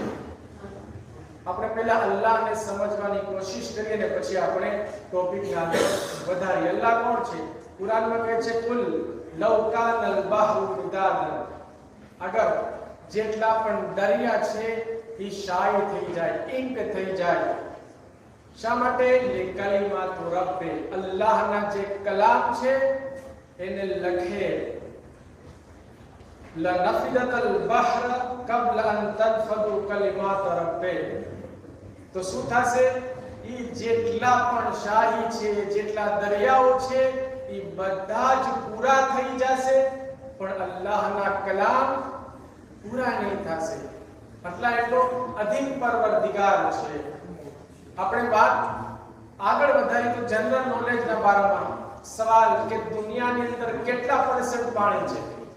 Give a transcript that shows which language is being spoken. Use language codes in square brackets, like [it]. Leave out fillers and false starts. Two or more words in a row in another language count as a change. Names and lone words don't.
[gu] આપણે પહેલા અલ્લાહને સમજવાની કોશિશ કરીએ ને પછી આપણે ટોપિકને આગળ વધારીએ અલ્લાહ કોણ છે કુરાનમાં કહે છે [ar] قل لو كان البحر مدادا [gu] અગર જેટલા પણ દરિયા છે એ શાઈ થઈ જાય ઇંક થઈ જાય શા માટે [ar] كلمات ربي [gu] અલ્લાહના જે કલામ છે એને લખે [ar] لنفد البحر قبل ان تنفذ كلمات ربي [gu] તો શું થશે ઈ જેટલા પણ શાહી છે જેટલા દરિયાઓ છે ઈ બધા જ પૂરા થઈ જશે પણ અલ્લાહના કલામ પૂરા નહીં થશે એટલા એટલો અધીમ પરવરદિગાર છે આપણે વાત આગળ વધારી તો જનરલ નોલેજના બારામાં સવાલ કે દુનિયાની અંદર કેટલા % પાણી છે